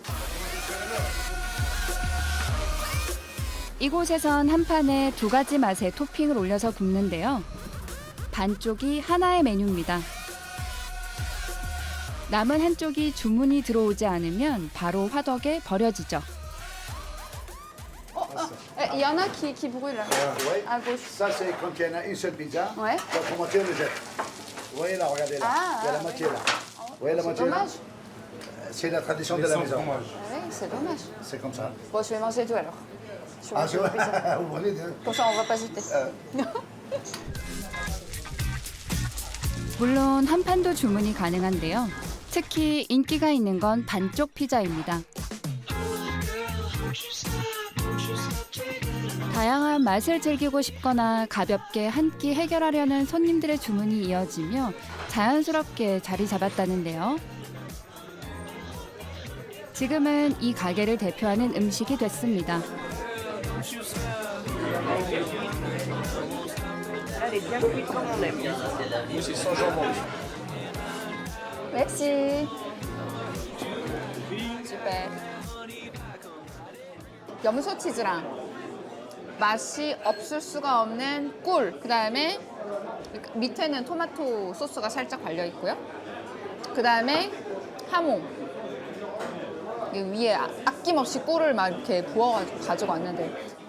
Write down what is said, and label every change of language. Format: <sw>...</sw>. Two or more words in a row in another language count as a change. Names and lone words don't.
<ko>이곳에선 한 판에 2가지 맛의 토핑을 올려서 굽는데요. 반쪽이 하나의 메뉴입니다. 남은 한쪽이 주문이 들어오지 않으면 바로 화덕에 버려지죠.</ko> <fr>Il y en a qui brûlent Oui. à gauche. Ça, c'est quand il y en a une seule pizza. Ouais. Donc, pour moitié, on le jette. Vous voyez là, regardez là. Ah, il y a la ah, moitié oui. là. Vous voyez la C'est moitié là. dommage. C'est la tradition de la maison. Ah oui, c'est dommage. C'est comme ça. Bon, je vais manger tout alors. Je vais Ah, manger c'est la pizza. vrai. Vous prenez deux. Comme ça, on va pas jeter.</fr> <ko>물론 한 판도 주문이 가능한데요. 특히 인기가 있는 건 반쪽 피자입니다. 다양한 맛을 즐기고 싶거나 가볍게 한 끼 해결하려는 손님들의 주문이 이어지며 자연스럽게 자리 잡았다는데요. 지금은 이 가게를 대표하는 음식이 됐습니다.</ko> <fr>Merci. super.</fr> <ko>염소 치즈랑 맛이 없을 수가 없는 꿀. 그다음에 밑에는 토마토 소스가 살짝 발려 있고요. 그다음에 하몽. 이 위에 아낌없이 꿀을 막 이렇게 부어가지고 가지고 왔는데.</ko>